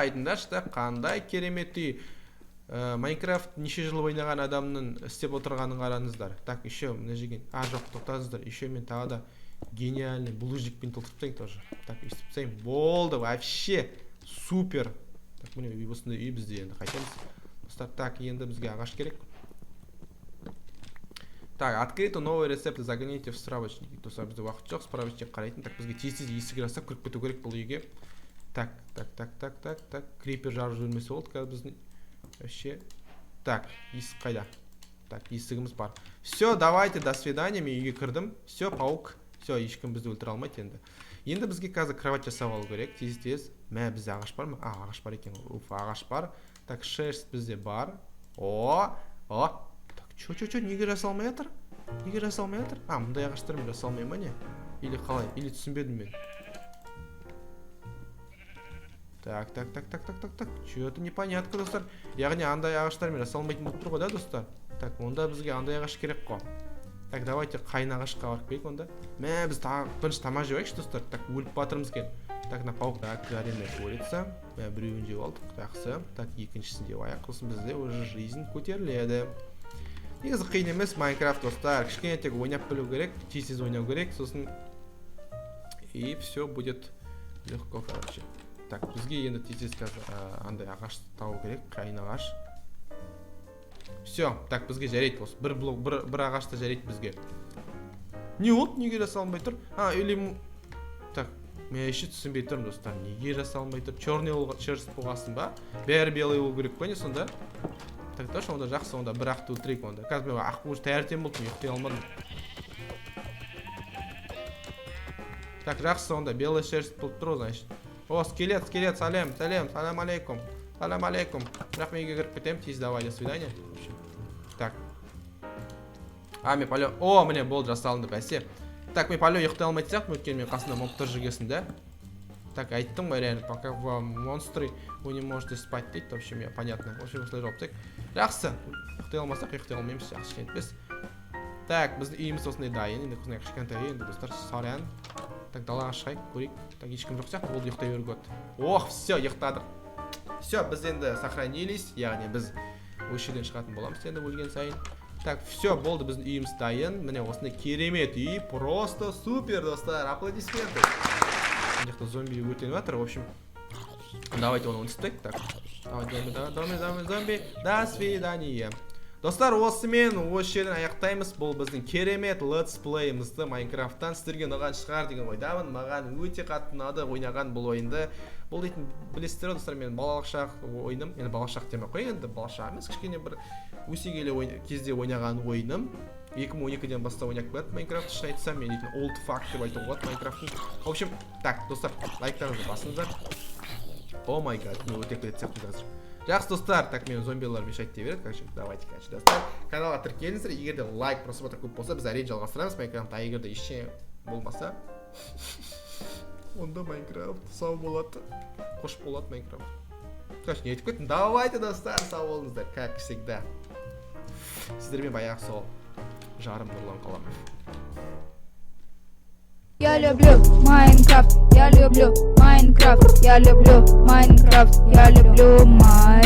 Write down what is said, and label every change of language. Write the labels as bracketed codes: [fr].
[kk] Айтыңдаршы, да, қандай керемет үй. Майнкрафт неше жыл ойнаған адамның істеп отырғанын қараңыздар. Так, еще мына жерге, жоқ, тоқтаңыздар. Еще мен тағы да гениальный булыжникпен толтырып тастайын тоже. Так, өйстіп тастайын. Болды, вообще супер. Так, міне осындай үй бізде енді қайтеміз. Достар, так, енді бізге ағаш керек. [ru] Так, открыто новый рецепт, загоните в справочник. [kk] Достар, бізде уақыт жоқ, справочник қарайтын. Так, бізге тез-тез есік жасап кіріп кету керек бұл үйге. Так, крипер жарып жібермесе болды қазір біздің. Вообще. Так, есік қайда? Так, есігіміз бар. [ru] Все, давайте, до свидания, [kk] мен үйге кірдім. [ru] Все, паук. [kk] Все, ешкім бізді өлтіре алмайды енді. Енді бізге қазір кровать жасап алу керек, тез-тез. Бізде ағаш бар ма? Ағаш бар екен. Ағаш бар. Так, шерсть бізде бар. Так, чё, неге жасалмай жатыр? Мұндай ағаштармен жасалмай ма не? [ru] Или [kk] қалай? Или түсінбедім мен. [ru] Так. Чё-то непонятно, достар. [kk] Яғни андай ағаштармен жасалмайтын болып тұр ғой, да, достар? Так, онда бізге андай ағаш керек қой. [ru] Так, давайте [kk] қайын ағашқа барып келейік онда. Біз бірінші тамақ жеп алайықшы, достар. Так, өліп батырмыз екен. [ru] Так, на паук, так, жареная курица. [kk] Біреуін жеп алдық, жақсы. Так, екіншісін жеп алайық. Сосын бізде [ru] уже жизнь [kk] көтеріледі. Негізі қиын емес Майнкрафт, достар. Кішкене тек ойнап білу керек, тез ойнау керек, сосын [ru] и все будет легко, короче. [kk] Так, бізге енді тез қазір андай ағаш табу керек, қайын ағаш. Все, так, бізге жарайды осы. Бір ағашта жарайды бізге. Не болды, неге жасалмай тұр? Или... Так, мен еще түсінбей тұрмын, достар. Неге жасалмай тұр? Черный шерсть болғасын ба? Бәрі белый болу керек қой не сонда? Так, точно, онда жақсы, онда бір ақты өлтірейік онда. Қазір мен ақ уже таңертең болдым, ұйықтай алмадым. Так, жақсы, онда белый шерсть болып тұр, значит. Скелет, салам алейкум. Бірақ мен үйге кіріп кетемін, тез [ru] давай, до свидания. [kk] Так. Мен палё... міне болды, жасалынды бәсе. Так, мен палё ұйықтай алмайды сияқты, өткен мен қасында монстр жүргесін, да? [ru] Так, [kk] айттым ғой, [ru] реально, пока монстры вы не можете спать [kk] дейді, [ru] в общем, понятно. [kk] В общем, осылай жауып тек. Жақсы, ұйықтай алмасақ, ұйықтай алмаймыз, жақсы жетпес. Так, біздің үйіміз осындай дайын, енді қысынай кішкентай үй, енді достар, сорян. Так, далаға шығайық, көрейік. Так, ешкім жоқ сияқты, болды, ұйықтай беруге. Все, ұйықтадық. Все, біз енді сохранились, яғни біз осы жерден шығатын боламыз енді өлген сайын. Так, все, болды, біздің үйіміз дайын. Міне осындай керемет үй, [ru] просто супер, [kk] достар, [ru] аплодисменты. [kk] мына жақта зомби өртеніп жатыр. [ru] В общем, давайте [kk] оны уничтожайық. [ru] Так, давай, зомби, до свидания. [kk] Достар, осымен осы жерден аяқтаймыз. Бұл біздің керемет летсплейімізді Майнкрафттан. Сіздерге ұнаған шығар деген ойдамын. Маған өте қатты ұнады ойнаған бұл ойынды. Бұл дейтін білесіздер, достар, мен балалық шақ ойыным. Енді балалық шақ демей қой, енді балалық шақ емес, кішкене бір өсе келе кезде ойнаған ойыным. 2012-ден бастап ойнап келеді Майнкрафтты. Шын айтсам, мен дейтін [en] old fuck [kk] деп айтуға болады Майнкрафттың. В общем, так, достар, лайктарыңызды басыңыздар. [en] О май гад, [kk] мен өте келеді сияқтымыз қазір. Жақсы достар, так мен зомбилар мешать дей береді. [ru] Короче, давайте, [kk] достар, каналға тіркеліңіздер. Егер де лайк, просмотр көп болса, біз әрине жалғастырамыз Майнкрафтта. Егер де ештеңе болмаса, онда Майнкрафт сау болады. Қош болады Майнкрафт. Короче, не айтып кеттім. Давайте, достар, сау болыңыздар, [ru] как всегда. [kk] Сіздермен баяғы сол жарым Нұрлан Қаламов. [ru] Я люблю Майнкрафт, я люблю Майнкрафт, я люблю Майнкрафт, я люблю Майнкрафт.